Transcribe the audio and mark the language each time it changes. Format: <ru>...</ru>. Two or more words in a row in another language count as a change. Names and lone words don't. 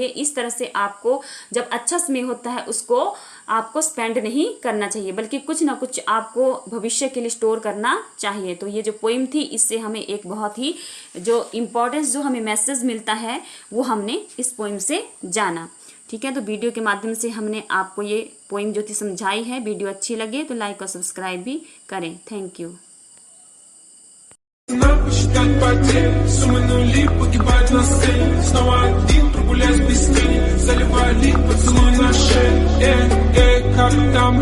<hi>इस तरह से आपको जब अच्छा समय होता है उसको आपको स्पेंड नहीं करना चाहिए, बल्कि कुछ ना कुछ आपको भविष्य के लिए स्टोर करना चाहिए। तो ये जो पोइम थी इससे हमें एक बहुत ही जो इम्पोर्टेंस, जो हमें मैसेज मिलता है वो हमने इस पोइम से जाना। ठीक है, तो वीडियो के माध्यम से हमने आपको ये पोइम जो थी समझाई है। वीडियो अच्छी लगे तो लाइक और सब्सक्राइब भी करें।</hi> <en>thank you.</en> <ru>Посчитать потери, суммы нули, погибать на сцене. Снова один, прогуляюсь без тени, заливая лик, поцелуй на шее. Как там</ru>